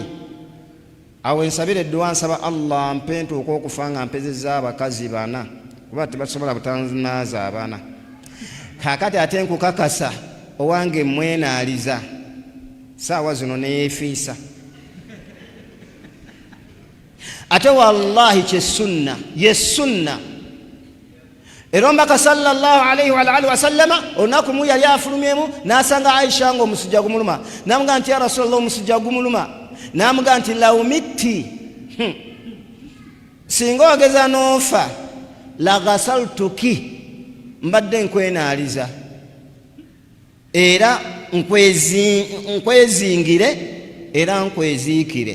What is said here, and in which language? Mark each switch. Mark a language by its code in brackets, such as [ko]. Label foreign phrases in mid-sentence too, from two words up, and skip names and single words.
[lg] Awo ensabire dduwa nsaba Allah mpe ntuuka okufa nga mpezezza abakazi bana kuba tebasobola butanaaza abaana. Kaakati ate nkukakasa owange mwenaaliza saawa zino neyeefiisa. Ate wallahi kye sunna ye sunna. Era omubaka [ar] صلى الله عليه وآله وسلم [lg] olunaku lumu yali afulumyemu n'asanga Aisha nga omusujja gumuluma. N'amugamba nti [ar] يا رسول الله [lg] omusujja gumuluma. N'amugamba nti [ar] لو مت [lg] singa ogeza n'ofa [ar] لغسلتك [lg] mbadde nkwenaaliza era nkwezingire era nkweziikire.